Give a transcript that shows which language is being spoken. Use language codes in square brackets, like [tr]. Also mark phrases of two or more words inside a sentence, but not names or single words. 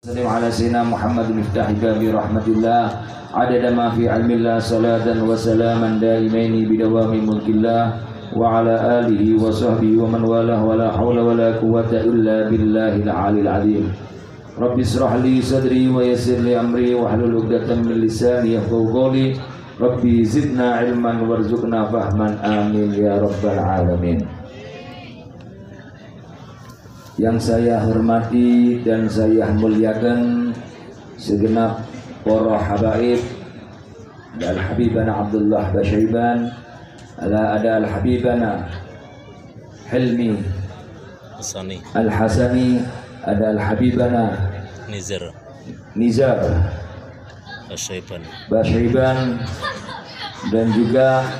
[ar] سلم على سيدنا محمد مفتاح باب رحمة الله عدد ما في علم الله صلاة وسلاما دائمين بدوام ملك الله وعلى آله وصحبه ومن والاه ولا حول ولا قوة إلا بالله العلي العظيم. رب اشرح لي صدري ويسر لي أمري واحلل عقدة من لساني يفقهوا قولي. رب زدنا علما وارزقنا فهما آمين يا رب العالمين. [id] Yang saya hormati dan saya muliakan segenap para habaib al-habibana Abdullah Basyaiban, ada al-habibana Hilmi al-Hasani, ada al-habibana Nizar Basyaiban, dan juga